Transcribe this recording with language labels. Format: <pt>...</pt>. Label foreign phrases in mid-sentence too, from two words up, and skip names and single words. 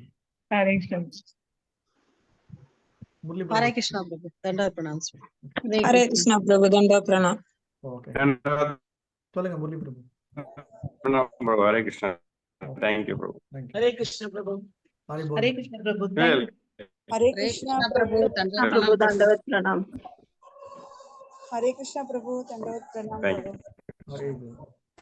<ta>ஹரே கிருஷ்ண. முரளி ஹரே பிரபு. கிருஷ்ணா பிரபு.</ta> <hi>दंडा प्रणाम.</hi> <ta>ஹரே கிருஷ்ணா பிரபு.</ta> <hi>दंडा प्रणाम.</hi> <ta>ஓகே, சொல்லுங்க முரளி பிரபு. ஹரே கிருஷ்ணா. தேங்க்யூ பிரபு. ஹரே கிருஷ்ண பிரபு. ஹரி ஹரே போல். கிருஷ்ண பிரபு.</ta> <hi>हरे कृष्णा प्रभु दंडवत प्रणाम। हरे कृष्णा प्रभु दंडवत प्रणाम</hi> <en>Thank</en> <hi>प्रभु। हरे बोल.</hi>